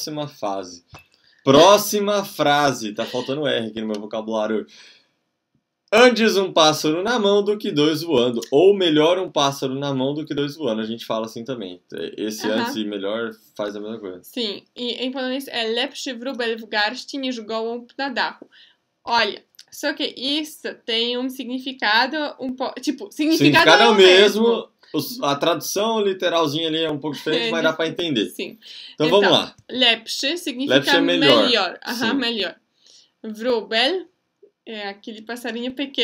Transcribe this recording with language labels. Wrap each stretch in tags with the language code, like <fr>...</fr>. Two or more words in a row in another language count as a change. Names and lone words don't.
<pt>Próxima frase. Tá faltando R aqui no meu vocabulário. Antes um pássaro na mão do que dois voando. Ou melhor um pássaro na mão do que dois voando. A gente fala assim também. Esse antes e melhor faz a mesma coisa. Sim, e em polonês é</pt> <pl>lepszy wróbel w garści niż gołąb na dachu.</pl> <pt>Olha, só que isso tem um significado um pouco... Tipo, significado é o mesmo. A tradução literalzinha ali é um pouco diferente, mas dá pra entender. Sim. Então vamos lá. Lepszy significa Lepszy é melhor. Aham, melhor. Wróbel é aquele passarinho pequeno.</pt>